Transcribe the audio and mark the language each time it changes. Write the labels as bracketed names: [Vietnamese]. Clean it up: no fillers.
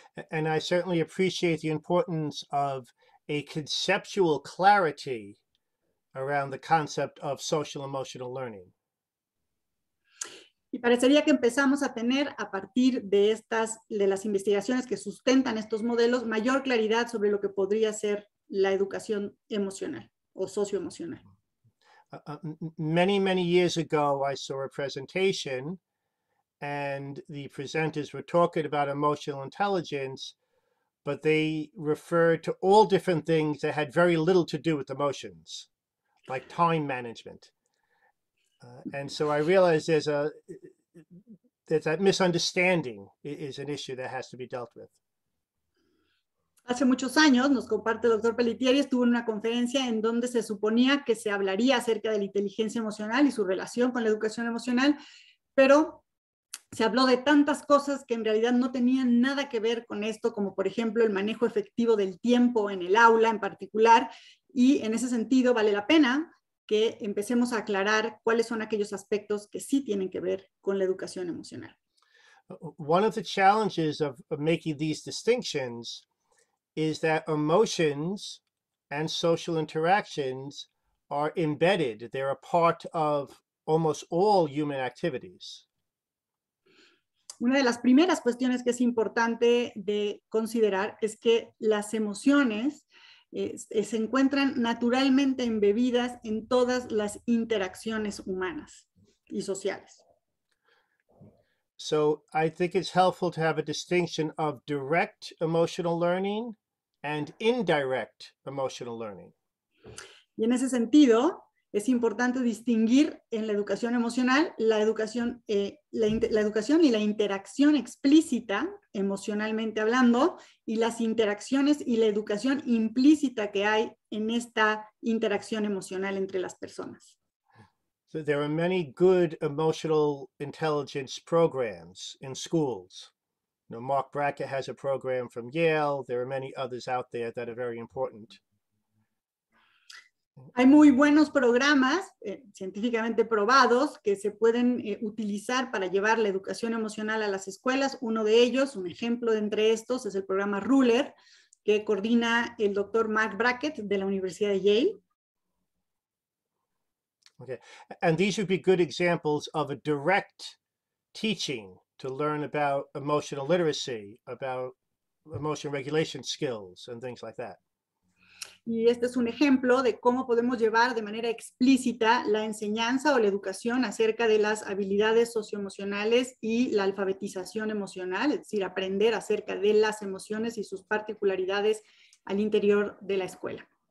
[English] And I certainly appreciate the importance of a conceptual clarity around the concept of social emotional learning. [Spanish] Y parecería que empezamos a tener, a partir de las investigaciones que sustentan estos modelos, mayor claridad sobre lo que podría ser la educación emocional o socioemocional. [English] Many years ago, I saw a presentation and the presenters were talking about emotional intelligence, but they referred to all different things that had very little to do with emotions, like time management. And so I realized that misunderstanding is an issue that has to be dealt with. [Spanish] Hace muchos años, nos comparte el doctor Pelletieri, estuvo en una conferencia en donde se suponía que se hablaría acerca de la inteligencia emocional y su relación con la educación emocional, pero se habló de tantas cosas que en realidad no tenían nada que ver con esto, como por ejemplo el manejo efectivo del tiempo en el aula en particular, y en ese sentido vale la pena que empecemos a aclarar cuáles son aquellos aspectos que sí tienen que ver con la educación emocional. [English] One of the challenges of making these distinctions is that emotions and social interactions are embedded. They're a part of almost all human activities. [Spanish] Una de las primeras cuestiones que es importante de considerar es que las emociones se encuentran naturalmente embebidas en todas las interacciones humanas y sociales. [English] So I think it's helpful to have a distinction of direct emotional learning and indirect emotional learning. [Spanish] Y en ese sentido, es importante distinguir en la educación emocional la educación y la interacción explícita, emocionalmente hablando, y las interacciones y la educación implícita que hay en esta interacción emocional entre las personas. [English] So there are many good emotional intelligence programs in schools. You know, Mark Brackett has a program from Yale. There are many others out there that are very important. [Spanish] Hay muy buenos programas científicamente probados que se pueden utilizar para llevar la educación emocional a las escuelas. Uno de ellos, un ejemplo de entre estos, es el programa Ruler, que coordina el doctor Mark Brackett de la Universidad de Yale. [English] Okay, and these would be good examples of a direct teaching to learn about emotional literacy, about emotion regulation skills and things like that. [Spanish] Y este es un ejemplo de cómo podemos llevar de manera explícita la enseñanza o la educación acerca de las habilidades socioemocionales y la alfabetización emocional, es decir, aprender acerca de las emociones y sus particularidades al interior de la escuela.